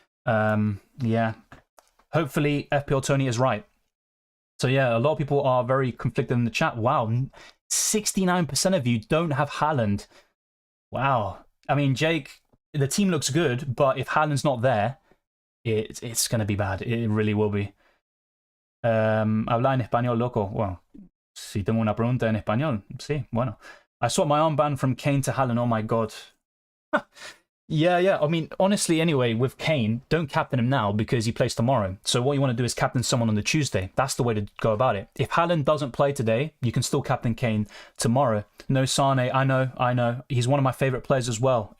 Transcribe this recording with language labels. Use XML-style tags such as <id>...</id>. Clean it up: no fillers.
<en>Yeah, hopefully FPL Tony is right. So yeah, a lot of people are very conflicted in the chat. Wow, 69% of you don't have Haaland. Wow. I mean, Jake, the team looks good, but if Haaland's not there, it's going to be bad. It really will be.</en> <es>Habla en español, loco. Well, si tengo una pregunta en español, sí, bueno.</es> <en>I swapped my armband from Kane to Haaland. Oh my God. Yeah. I mean, honestly, anyway, with Kane, don't captain him now because he plays tomorrow. So what you want to do is captain someone on the Tuesday. That's the way to go about it. If Haaland doesn't play today, you can still captain Kane tomorrow. No Sane, I know. He's one of my favourite players as well.</en>